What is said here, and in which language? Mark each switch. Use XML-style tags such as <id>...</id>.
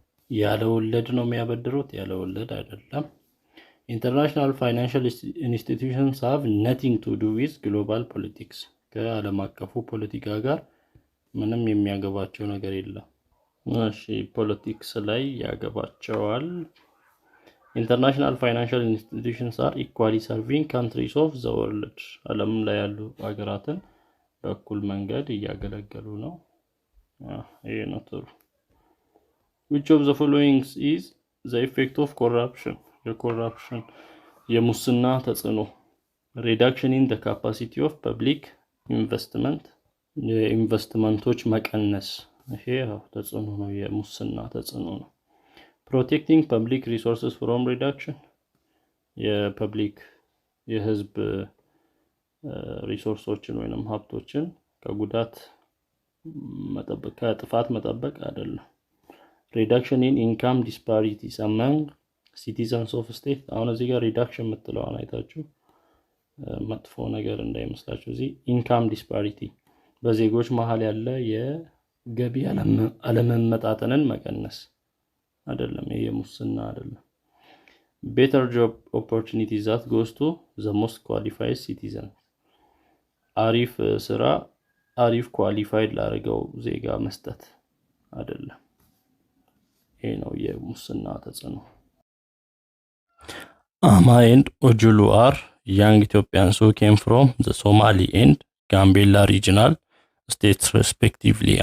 <am>ያለ ወለድ ነው የሚያበድሩት፣ ያለ ወለድ አይደለም።</am> <en>International financial institutions have nothing to do with global politics.</en> <am>ከዓለም አቀፉ ፖለቲካ ጋር ምንም የሚያገባቸው ነገር የለም። እሺ ፖለቲክስ ላይ ያገባቸዋል።</am> <en>International financial institutions are equally serving countries of the world.</en> <am>ዓለም ላይ ያሉ ሀገራትን በእኩል መንገድ እያገለገሉ ነው። ይሄ ነው ጥሩ።</am> <en>Which of the following is the effect of corruption?</en> <am>የኮራፕሽን የሙስና ተጽዕኖ</am> <en>reduction in the capacity of public investment.</en> <am>የኢንቨስትመንቶች መቀነስ ይሄ ተጽዕኖ ነው፣ የሙስና ተጽዕኖ ነው።</am> <en>Protecting public resources from reduction.</en> <am>የፐብሊክ የህዝብ ሪሶርሶችን ወይንም ሀብቶችን ከጉዳት መጠበቅ ከጥፋት መጠበቅ አይደለም።</am> <en>Reduction in income disparities among citizens of state.</en> <am>አሁን እዚህ ጋር reduction የምትለዋን አይታችሁ መጥፎ ነገር እንዳይመስላችሁ። እዚህ income disparity በዜጎች መሃል ያለ የገቢ አለመመጣጠንን መቀነስ አይደለም፣ ይሄ ሙስና አይደለም።</am> <en>Better job opportunities that goes to the most qualified citizens.</en> <am>አሪፍ ስራ አሪፍ ኳሊፋይድ ላደረገው ዜጋ መስጠት አይደለም። ይሄ ነው የሙስና ተጽዕኖ።</am> <en>Ama and Ojulu are young Ethiopians who came from the Somali and Gambella regional states respectively.</en>